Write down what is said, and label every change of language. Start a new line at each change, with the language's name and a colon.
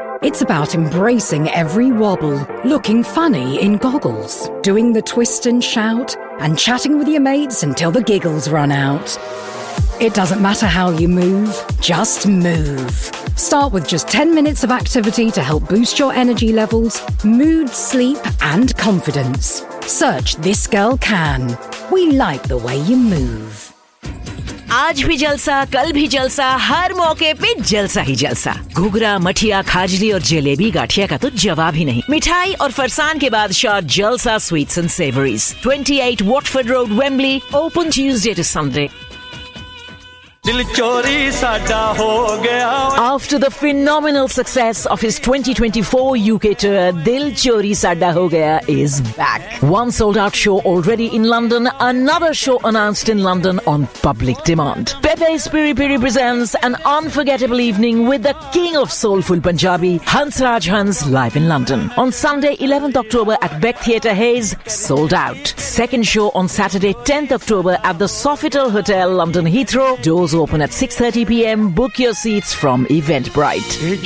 English: It's about embracing every wobble, looking funny in goggles, doing the twist and shout, and chatting with your mates until the giggles run out. It doesn't matter how you move, just move. Start with just 10 minutes of activity to help boost your energy levels, mood, sleep, and confidence. Search This Girl Can. We like the way you move.
Hindi: आज भी जलसा, कल भी जलसा, हर मौके पे जलसा ही जलसा। घुघरा, मठिया, खाजली और जलेबी गाठिया का तो जवाब ही नहीं। मिठाई और फरसान के बाद शॉट जलसा sweets and savouries, 28 Watford road, Wembley.
English: Open Tuesday to Sunday.
Punjabi: दिल चोरी साडा हो गया।
English: After the phenomenal success of his 2024 UK tour, Dil Chori Sada Ho Gaya is back. One sold out show already in London, another show announced in London on public demand. Pepe's Piri Piri presents an unforgettable evening with the king of soulful Punjabi, Hansraj Hans, live in London on Sunday 11th October at Beck Theatre Hayes, sold out. Second show on Saturday 10th October at the Sofitel hotel, London Heathrow. Doors open at 6:30 p.m. Book your seats from Eventbrite.